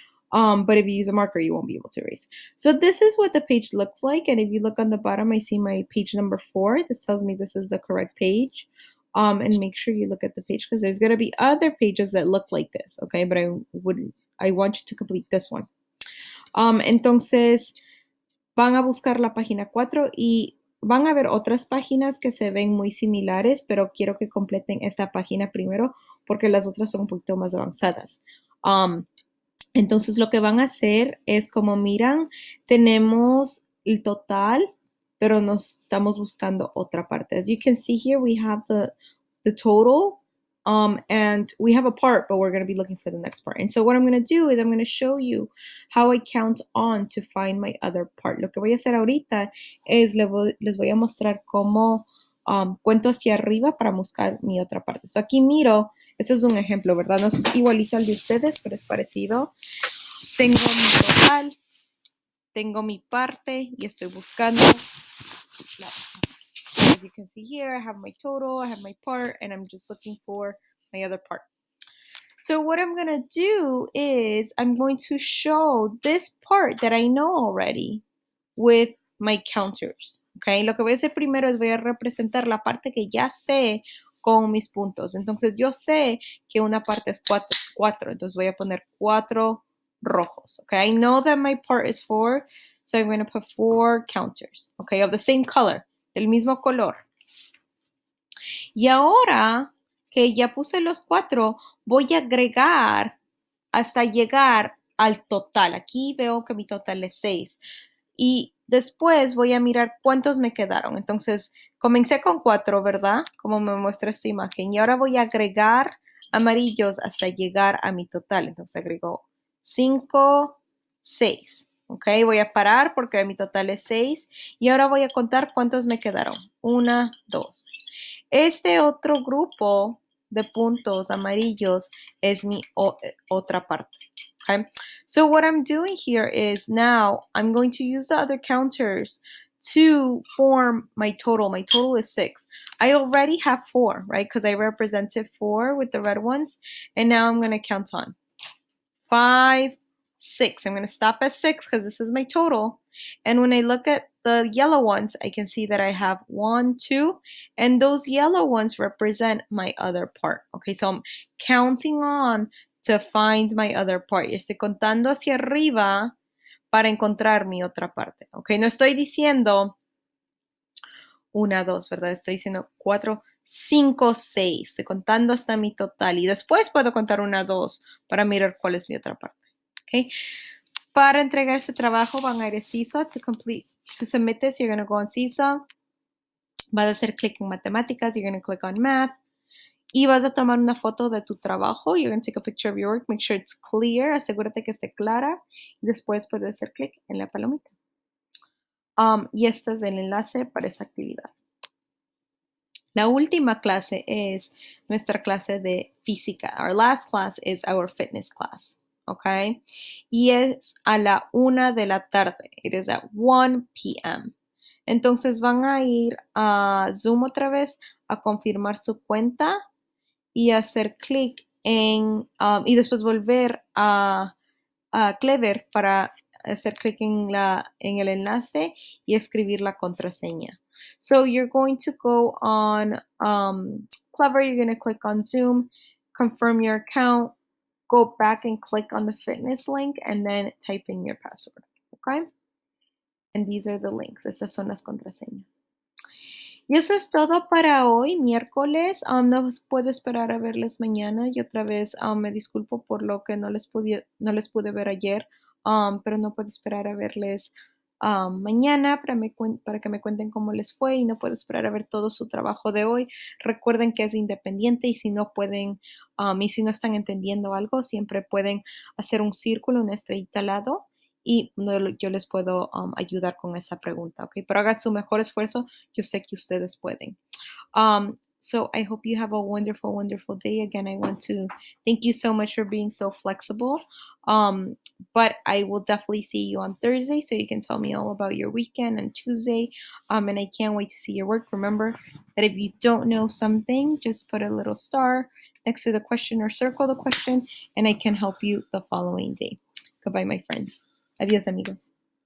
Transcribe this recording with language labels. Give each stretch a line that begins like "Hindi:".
English: But if you use a marker, you won't be able to erase. So this is what the page looks like. And if you look on the bottom, I see my page number 4. This tells me this is the correct page. And make sure you look at the page because there's going to be other pages that look like this, okay? But I want you to complete this one.
Spanish: Entonces, van a buscar la página 4 y van a ver otras páginas que se ven muy similares, pero quiero que completen esta página primero porque las otras son un poquito más avanzadas. Entonces, lo que van a hacer es, como miran, tenemos el total, pero nos estamos buscando otra parte.
English: As you can see here, we have the total, and we have a part, but we're going to be looking for the next part. And so what I'm going to do is I'm going to show you how I count on to find my other part.
Spanish: Lo que voy a hacer ahorita es les voy a mostrar cómo cuento hacia arriba para buscar mi otra parte. So aquí miro, eso es un ejemplo, ¿verdad? No es igualito al de ustedes, pero es parecido. Tengo mi total, tengo mi parte y estoy buscando.
English: As you can see here, I have my total, I have my part, and I'm just looking for my other part. So what I'm going to do is I'm going to show this part that I know already with my counters. Okay?
Spanish: Lo que voy a hacer primero es voy a representar la parte que ya sé con mis puntos. Entonces yo sé que una parte es 4. Entonces voy a poner 4 rojos.
English: Okay? I know that my part is 4. So I'm going to put 4 counters. Okay? Of the same color.
Spanish: Del mismo color. Y ahora que ya puse los 4, voy a agregar hasta llegar al total. Aquí veo que mi total es 6. Y después voy a mirar cuántos me quedaron. Entonces, comencé con 4, ¿verdad? Como me muestra esta imagen. Y ahora voy a agregar amarillos hasta llegar a mi total. Entonces, agrego 5, 6. ¿Ok? Voy a parar porque mi total es 6. Y ahora voy a contar cuántos me quedaron. 1, 2. Este otro grupo de puntos amarillos es mi otra parte.
English: Okay, so what I'm doing here is now I'm going to use the other counters to form my total. My total is 6. I already have 4, right? Because I represented 4 with the red ones. And now I'm going to count on 5, 6. I'm going to stop at 6 because this is my total. And when I look at the yellow ones, I can see that I have 1, 2, and those yellow ones represent my other part. Okay, so I'm counting on to find my other part.
Spanish: Y estoy contando hacia arriba para encontrar mi otra parte. Okay, no estoy diciendo 1, 2, ¿verdad? Estoy diciendo 4, 5, 6. Estoy contando hasta mi total y después puedo contar 1, 2 para mirar cuál es mi otra parte. Okay. Para entregar ese trabajo van a ir a Seesaw
English: to submit this. You're going to go on Seesaw.
Spanish: Vas a hacer clic en matemáticas.
English: You're going to click on math.
Spanish: Y vas a tomar una foto de tu trabajo.
English: You're going to take a picture of your work. Make sure it's clear.
Spanish: Asegúrate que esté clara. Y después puedes hacer clic en la palomita. Y este es el enlace para esa actividad. La última clase es nuestra clase de física.
English: Our last class is our fitness class.
Spanish: Okay? Y es a la 1 de la tarde.
English: It is at 1 p.m.
Spanish: Entonces van a ir a Zoom otra vez a confirmar su cuenta y hacer clic en, y después volver a Clever para hacer clic en el enlace y escribir la contraseña.
English: So you're going to go on Clever, you're going to click on Zoom, confirm your account, go back and click on the fitness link, and then type in your password. Okay? And these are the links.
Spanish: Estas son las contraseñas. Y eso es todo para hoy, miércoles. No puedo esperar a verles mañana y otra vez me disculpo por lo que no les pude ver ayer, pero no puedo esperar a verles mañana para que me cuenten cómo les fue y no puedo esperar a ver todo su trabajo de hoy. Recuerden que es independiente y si no pueden y si no están entendiendo algo, siempre pueden hacer un círculo, una estrellita al lado y yo les puedo ayudar con esa pregunta, ¿ok? Pero hagan su mejor esfuerzo, yo sé que ustedes pueden.
English: So I hope you have a wonderful, wonderful day. Again, I want to thank you so much for being so flexible. But I will definitely see you on Thursday so you can tell me all about your weekend and Tuesday. And I can't wait to see your work. Remember that if you don't know something, just put a little star next to the question or circle the question and I can help you the following day. Goodbye, my friends.
Spanish: Adiós, amigos.